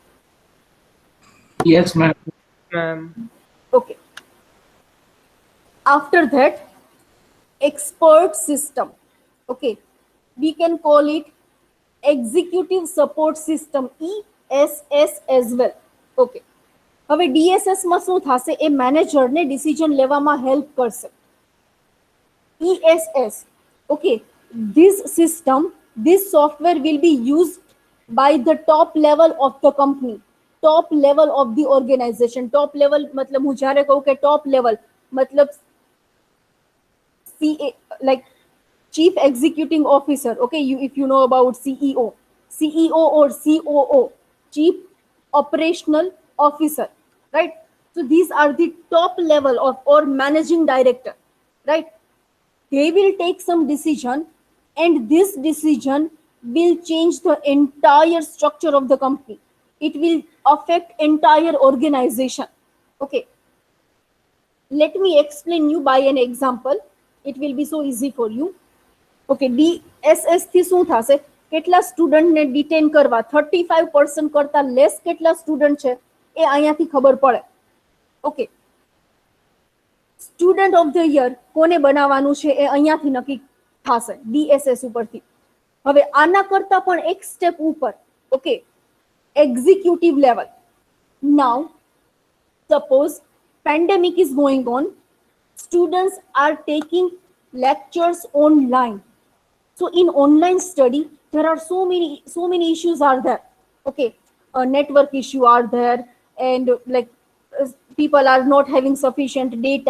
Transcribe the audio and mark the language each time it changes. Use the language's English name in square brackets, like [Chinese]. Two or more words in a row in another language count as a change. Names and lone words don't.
[English] Yes, ma'am. Ma'am. Okay. After that, expert system. Okay, we can call it executive support system, ESS as well. [Gujarati] Okay, હવે DSS માં શું થશે? એ મેનેજરને ડિસિઝન લેવામાં હેલ્પ કરશે. [English] ESS, okay, this system, this software will be used by the top level of the company, top level of the organization. Top level मतलब [Gujarati] હું જ્યારે કહું કે [English] top level मतलब CA, like chief executing officer. Okay, if you know about CEO or COO, chief operational officer, right? So these are the top level of, or managing director, right? They will take some decision, and this decision will change the entire structure of the company. It will affect entire organization. Okay, let me explain you by an example. It will be so easy for you. [Gujarati] ઓકે, DSS થી શું થશે? કેટલા સ્ટુડન્ટને ડિટેન કરવા, 35% કરતા લેસ કેટલા સ્ટુડન્ટ છે એ અહીંયાથી ખબર પડે. ઓકે, [English] student of the year [Gujarati] કોને બનાવવાનું છે એ અહીંયાથી નક્કી થશે DSS ઉપરથી. હવે આના કરતા પણ એક સ્ટેપ ઉપર, ઓકે, [English] executive level. Now, suppose pandemic is going on, students are taking lectures online. So in online study, there are so many issues are there. Okay, a network issue are there, and like people are not having sufficient data.